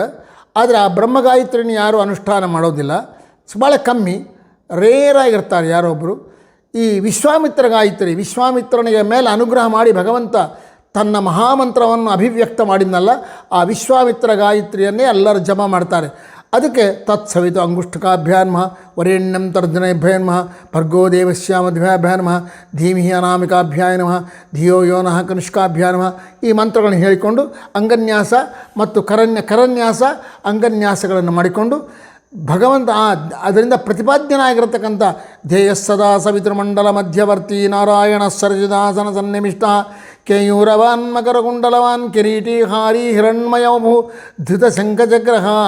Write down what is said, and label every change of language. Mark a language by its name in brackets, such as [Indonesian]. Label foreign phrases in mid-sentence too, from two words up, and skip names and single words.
[Kannada] ಆದರೆ ಆ ಬ್ರಹ್ಮಗಾಯತ್ರಿನ ಯಾರೂ ಅನುಷ್ಠಾನ ಮಾಡೋದಿಲ್ಲ, ಭಾಳ ಕಮ್ಮಿ, ರೇರಾಗಿರ್ತಾರೆ ಯಾರೊಬ್ಬರು. ಈ ವಿಶ್ವಾಮಿತ್ರ ಗಾಯತ್ರಿ, ವಿಶ್ವಾಮಿತ್ರನಿಗೆ ಮೇಲೆ ಅನುಗ್ರಹ ಮಾಡಿ ಭಗವಂತ ತನ್ನ ಮಹಾಮಂತ್ರವನ್ನು ಅಭಿವ್ಯಕ್ತ ಮಾಡಿದ್ನಲ್ಲ, ಆ ವಿಶ್ವಾಮಿತ್ರ ಗಾಯತ್ರಿಯನ್ನೇ ಎಲ್ಲರೂ ಜಪ ಮಾಡ್ತಾರೆ. [Sanskrit] ಅದಕ್ಕೆ ತತ್ಸವಿತು ಅಂಗುಷ್ಟಕಾಭ್ಯಾಯ ನಮಃ ವರೇಣ್ಯಂ ತರ್ಜನೇಭ್ಯೋ ನಮಃ ಭರ್ಗೋ ದೇವಸ್ಯ ಮಧ್ಯಾಭ್ಯಾಯ ನಮಃ ಧೀಮಿಹಿ ಅನಾಮಿಕಾಭ್ಯಾಯ ನಮಃ ಧಿಯೋ ಯೋ ನಃ ಕನಿಷ್ಕಾಭ್ಯಾಯ ನಮಃ. [Kannada] ಈ ಮಂತ್ರಗಳನ್ನು ಹೇಳಿಕೊಂಡು ಅಂಗನ್ಯಾಸ ಮತ್ತು ಕರನ್ಯಾಸ ಅಂಗನ್ಯಾಸಗಳನ್ನು ಮಾಡಿಕೊಂಡು ಭಗವಂತ ಅದರಿಂದ ಪ್ರತಿಪಾದ್ಯನಾಗಿರತಕ್ಕಂಥ [Sanskrit] ಧ್ಯೇಯ ಸದಾ ಸವಿತೃಮಂಡಲ ಮಧ್ಯವರ್ತಿ ನಾರಾಯಣ ಸರ್ಜಿದಾಸನ ಸನ್ನಿಮಿಷ್ಟ ಕೇಯೂರವಾನ್ ಮಕರಕುಂಡಲವಾನ್ ಕಿರೀಟಿ ಹಾರಿ ಹಿರಣ್ಮಯವಭೂ ಧೃತ ಶಂಖಚಗ್ರಹ.